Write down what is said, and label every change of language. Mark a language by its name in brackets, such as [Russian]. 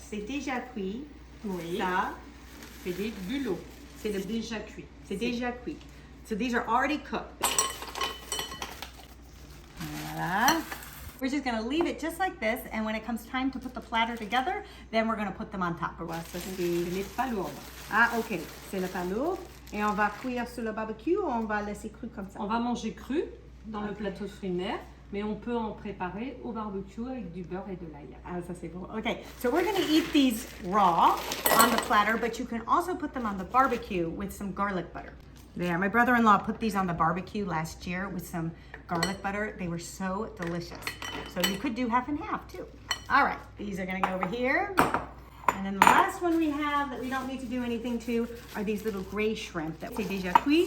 [French] C'est déjà cuit. Oui. Ça, C'est des bulots. c'est déjà cuit. C'est déjà cuit. [English] So these are already cooked. Voilà. We're just going to leave it just like this, and when it comes time to put the platter together, then we're going to put them on top. [French] Voilà, ça c'est les palourdes. Ah, ok. C'est le palourde. Et on va cuire sur le barbecue ou on va laisser cru comme ça? On va manger cru dans le plateau de fruits de mer, mais on peut en préparer au barbecue avec du beurre et de l'ail. Ah, ça c'est bon. [English] Okay, so we're going to eat these raw on the platter, but you can also put them on the barbecue with some garlic butter. There, my brother-in-law put these on the barbecue last year with some garlic butter. They were so delicious. So you could do half and half too. All right, these are going to go over here. And then the last one we have that we don't need to do anything to are these little gray shrimp that [French] c'est déjà cuit.